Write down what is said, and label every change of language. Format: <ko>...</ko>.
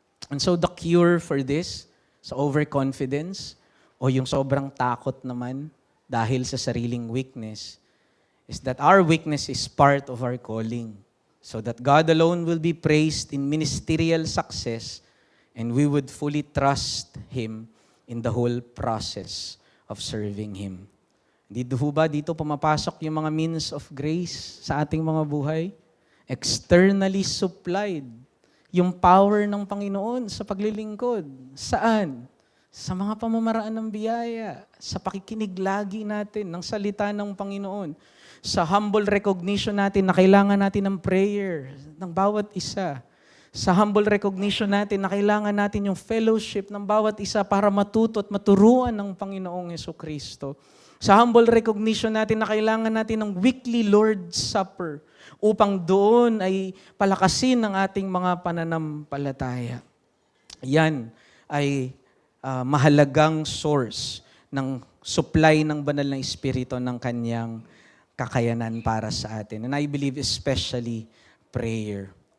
<en>And so the cure for this, sa overconfidence,</en> <tl>o yung sobrang takot naman dahil sa sariling weakness,</tl> <en>is that our weakness is part of our calling, so that God alone will be praised in ministerial success, and we would fully trust Him in the whole process of serving Him.</en> <tl>Dito ho ba, dito pumapasok yung mga means of grace sa ating mga buhay?</tl> <en>Externally supplied.</en> <tl>Yung power ng Panginoon sa paglilingkod. Saan? Sa mga pamamaraan ng biyaya. Sa pakikinig lagi natin ng salita ng Panginoon. Sa humble recognition natin na kailangan natin ng prayer ng bawat isa. Sa humble recognition natin na kailangan natin yung fellowship ng bawat isa para matuto at maturuan ng Panginoong Hesukristo. Sa humble recognition natin na kailangan natin ng weekly Lord's Supper upang doon ay palakasin ang ating mga pananampalataya. Yan ay mahalagang source ng supply ng banal na Espiritu ng kanyang kakayanan para sa atin.</tl> <en>And I believe especially prayer.</en>